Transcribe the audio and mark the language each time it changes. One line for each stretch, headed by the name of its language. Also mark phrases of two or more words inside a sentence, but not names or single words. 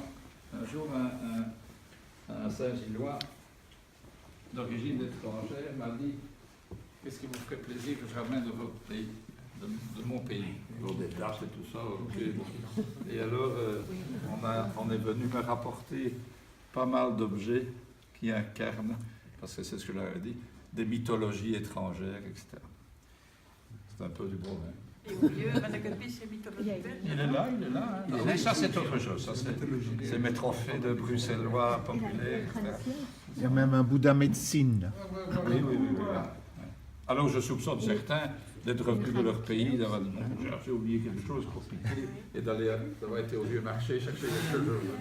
French: Un jour un Saint-Gillois d'origine étrangère m'a dit qu'est-ce qui vous ferait plaisir que je ramène de votre pays, de mon pays, pour des dates et tout ça. Okay. Et alors, on est venu me rapporter pas mal d'objets qui incarnent, parce que c'est ce que j'avais dit, des mythologies étrangères, etc. C'est un peu du gros, hein. Et au milieu,
Dutch: met ik een beetje mythologie bij.
French: Il est là, il est là. Hein. Mais ça, c'est autre chose. Ça, c'est mes trophées de bruxellois populaires, etc. Il y a même un Bouddha médecine. Oui. Voilà. Alors je soupçonne certains d'être revenus de leur pays, d'avoir dit non, j'ai oublié quelque chose pour piquer et d'avoir été au vieux marché chercher quelque chose.